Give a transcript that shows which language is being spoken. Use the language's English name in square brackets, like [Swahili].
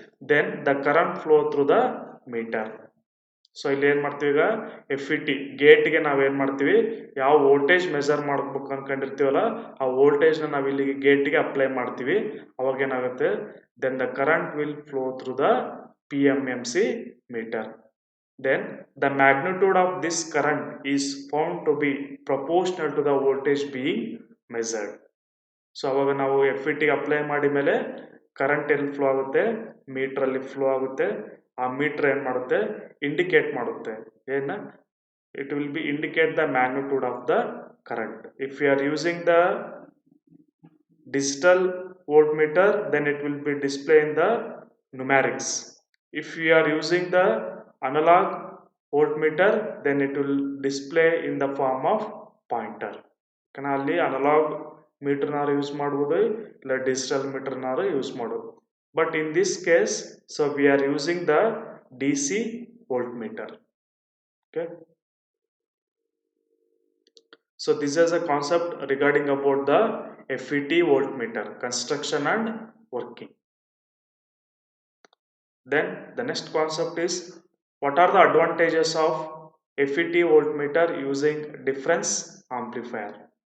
[English] Then the current flow through the meter. [Kannada] So ಇಲ್ಲಿ ಏನು ಮಾಡ್ತೀವಿ, ಈಗ FET ಗೇಟ್ಗೆ ನಾವೇನು ಮಾಡ್ತೀವಿ, ಯಾವ ವೋಲ್ಟೇಜ್ ಮೆಜರ್ ಮಾಡ್ಬೇಕು ಅನ್ಕೊಂಡಿರ್ತೀವಲ್ಲ ಆ ವೋಲ್ಟೇಜ್ನ ನಾವು ಇಲ್ಲಿ ಗೇಟ್ಗೆ ಅಪ್ಲೈ ಮಾಡ್ತೀವಿ. ಅವಾಗ ಏನಾಗುತ್ತೆ, [English] Then the current will flow through the PMMC meter. Then the magnitude of this current is found to be proportional to the voltage being measured. [Kannada] So ಅವಾಗ ನಾವು FET ಅಪ್ಲೈ ಮಾಡಿ ಮೇಲೆ ಕರೆಂಟ್ ಎಲ್ಲಿ ಫ್ಲೋ ಆಗುತ್ತೆ, ಮೀಟ್ರಲ್ಲಿ flow ಆಗುತ್ತೆ. ಆ metre ಏನು ಮಾಡುತ್ತೆ, ಇಂಡಿಕೇಟ್ ಮಾಡುತ್ತೆ ಏನ, [English] It will be indicate the magnitude of the current. If you are using the digital volt meter then it will be display in the numerics. If you are using the analog voltmeter then it will display in the form of pointer. [Kannada] ಅಲ್ಲಿ analogue ಮೀಟರ್ನಾರು use ಮಾಡ್ಬೋದು, ಇಲ್ಲ digital ಮೀಟರ್ನಾರು use ಮಾಡೋದು. [English] But in this case so we are using the DC voltmeter. Okay, so this is a concept regarding about the FET voltmeter construction and working. Then the next concept is, what are the advantages of FET voltmeter using difference amplifier?